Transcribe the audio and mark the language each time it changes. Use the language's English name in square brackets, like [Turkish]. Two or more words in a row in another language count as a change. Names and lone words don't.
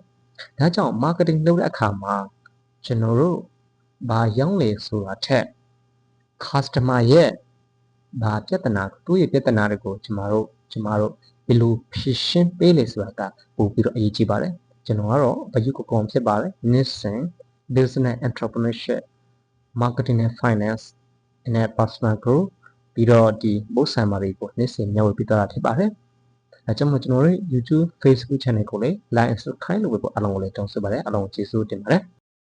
[Burmese] ဒါကြောင့် marketing လုပ်တဲ့အခါမှာကျွန်တော်တို့ဘာရောင်းလဲဆိုတာထက် customer ရဲ့ဘာပြ ဿနာသူ့ရဲ့ပြဿနာတွေကိုကျွန်တော်တို့ဘယ်လိုဖြေရှင်းပေးလဲဆိုတာကပို့ပြီးတော့အရေးကြီးပါတယ်ကျွန်တော်ကတော့ဘယုကုံဖြစ်ပါတယ် Nissan [English] Business Entrepreneurship Marketing and Finance and Personal Growth [Burmese] ပြီးတော့ဒီဘုတ်ဆံမာတွေကို Nissan မျှဝေပေးတာဖြစ်ပါတယ်အဲကြောင့်မို့ကျွန်တော်တို့ YouTube Facebook Channel ကိုလည်း [English] Like and Subscribe [Burmese] လုပ်ဖို့အားလုံးကိုလည်းတောင်းဆိုပါတယ်အားလုံးကျေးဇူးတင်ပါတယ်